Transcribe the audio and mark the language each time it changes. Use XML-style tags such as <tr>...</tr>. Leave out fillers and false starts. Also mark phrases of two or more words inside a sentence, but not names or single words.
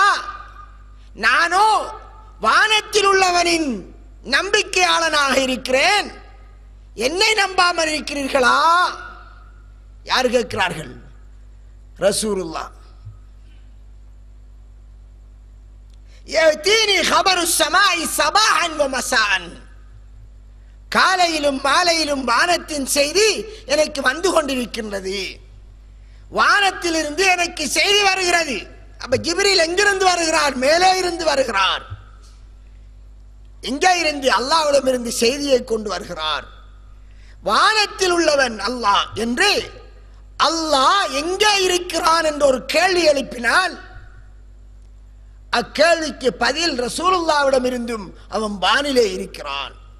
<ta>நானோ வானத்தில் உள்ளவனின் நம்பிக்கையாளனாக இருக்கிறேன், என்னை நம்பாமல் இருக்கிறீர்களா? யார் கேட்கிறார்கள்? ரசூலுல்லாஹ்.</ta> <ar>யதீனி خبر السماء صباحا ومساء,</ar> <ta>காலையிலும் மாலையிலும் வானத்தின் செய்தி எனக்கு வந்து கொண்டிருக்கின்றது. வானத்திலிருந்து எனக்கு செய்தி வருகிறது. அப்ப ஜிப்ரீல் எங்கிருந்து வருகிறார்? மேலே இருந்து வருகிறார். எங்கே இருந்து? அல்லாஹ்விடம் இருந்து செய்தியை கொண்டு வருகிறார். வானத்தில் உள்ளவன் அல்லாஹ் என்று, அல்லாஹ் எங்கே இருக்கிறான் என்று ஒரு கேள்வி எழுப்பினால் அக்கேள்விக்கு பதில் ரசூலுல்லாஹ்விடம் இருந்தும் அவன் வானிலே இருக்கிறான்.</ta>